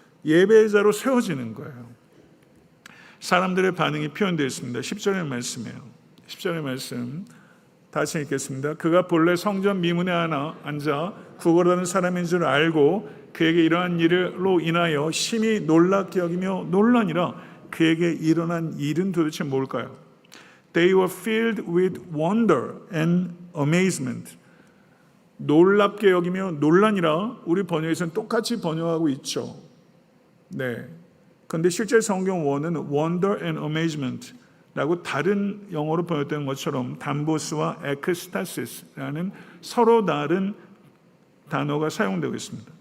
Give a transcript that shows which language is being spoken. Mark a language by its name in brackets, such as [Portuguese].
[Korean] 예배자로 세워지는 거예요. 사람들의 반응이 표현되어 있습니다. 10절의 말씀이에요. 10절의 말씀 다시 읽겠습니다. 그가 본래 성전 미문에 앉아 구걸하는 사람인 줄 알고 그에게 이러한 일로 인하여 심히 놀랍게 여기며 놀라니라. 그에게 일어난 일은 도대체 뭘까요? [English] They were filled with wonder and amazement. [Korean] 놀랍게 여기며 놀라니라. 우리 번역에서는 똑같이 번역하고 있죠. 네. 그런데 실제 성경 원은 [English] wonder and amazement [Korean] 라고 다른 영어로 번역된 것처럼 담보스와 엑스타시스라는 서로 다른 단어가 사용되고 있습니다.